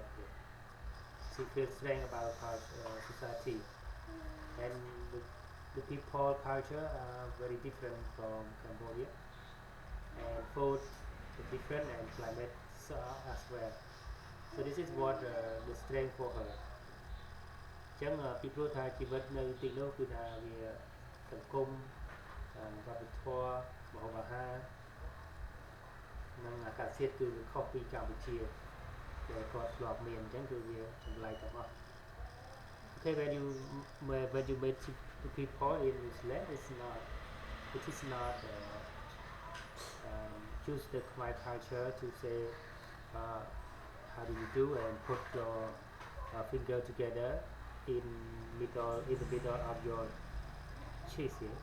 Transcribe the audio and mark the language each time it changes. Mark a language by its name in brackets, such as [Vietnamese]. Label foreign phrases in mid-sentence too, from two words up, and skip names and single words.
[English] She feels strange about society, and the people culture are very different from Cambodia, and food is different and climate as well. So this is what the strength for her. [Khmer] ចឹងពីព្រោះថាជីវិតនៅទីនោះគឺថាវាសង្គមវប្បធម៌ម្ហូបអាហារនិងអាកាសធាតុគឺវាខុសពីកម្ពុជាដែលគាត់ធ្លាប់មានអញ្ចឹងគឺវាចម្លែកទាំងអស់ [English] Okay, when you meet the people in New Zealand, it is not choose the Khmer culture to say how do you do and put your finger together in the middle of your chest here.